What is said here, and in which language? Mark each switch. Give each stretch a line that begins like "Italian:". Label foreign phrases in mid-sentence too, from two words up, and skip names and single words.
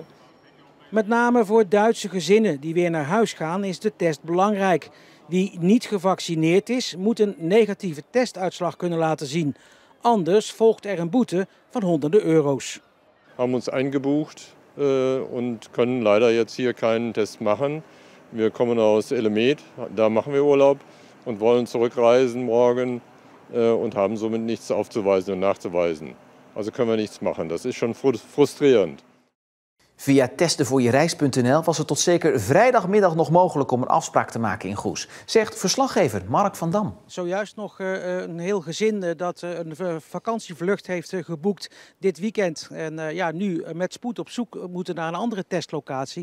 Dutch: Met name voor Duitse gezinnen die weer naar huis gaan is de test belangrijk. Wie niet gevaccineerd is, moet een negatieve testuitslag kunnen laten zien. Anders volgt er een boete van honderden euro's. We hebben ons
German: eingebucht
Dutch: en kunnen
German: leider jetzt hier keinen Test machen. Wir kommen aus Elemet, da machen wir Urlaub und wollen zurückreisen morgen und haben somit nichts aufzuweisen und nachzuweisen. Also können wir nichts machen. Das ist schon frustrierend.
Dutch: Via testenvoorjereis.nl was het tot zeker vrijdagmiddag nog mogelijk om een afspraak te maken in Goes, zegt verslaggever Mark van Dam. Zojuist nog een heel gezin dat een vakantievlucht heeft geboekt dit weekend. En nu met spoed op zoek moeten naar een andere testlocatie.